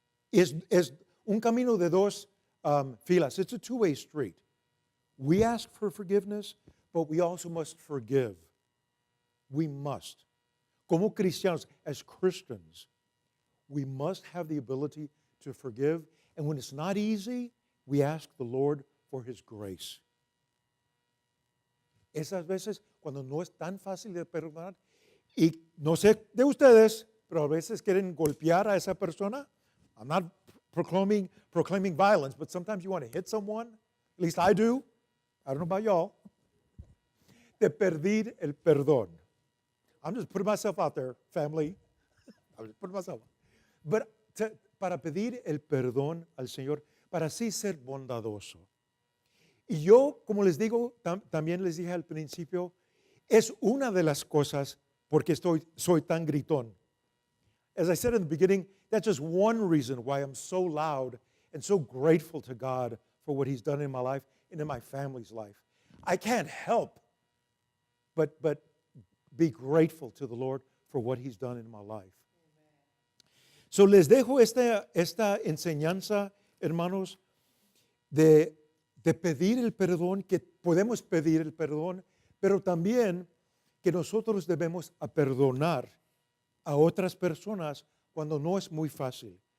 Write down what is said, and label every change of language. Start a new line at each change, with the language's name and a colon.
Spanish: Es un camino de dos filas.
English: It's a two-way street. We ask for forgiveness, but we also must forgive. We must.
Spanish: Como cristianos,
English: as Christians, we must have the ability to forgive. And when it's not easy, we ask the Lord for His grace.
Spanish: Esas veces, cuando no es tan fácil de perdonar, y no sé de ustedes, pero a veces quieren golpear a esa persona.
English: I'm not proclaiming violence, but sometimes you want to hit someone. At least I do. I don't know about y'all.
Spanish: De pedir el perdón.
English: I'm just putting myself out there, family. I'm just putting myself out.
Spanish: But para pedir el perdón al Señor, para así ser bondadoso. Y yo, como les digo, también les dije al principio, es una de las cosas porque soy tan gritón.
English: As I said in the beginning, that's just one reason why I'm so loud and so grateful to God for what He's done in my life and in my family's life. I can't help but be grateful to the Lord for what He's done in my life.
Spanish: So les dejo esta enseñanza, hermanos, de pedir el perdón, que podemos pedir el perdón, pero también que nosotros debemos perdonar a otras personas cuando no es muy fácil.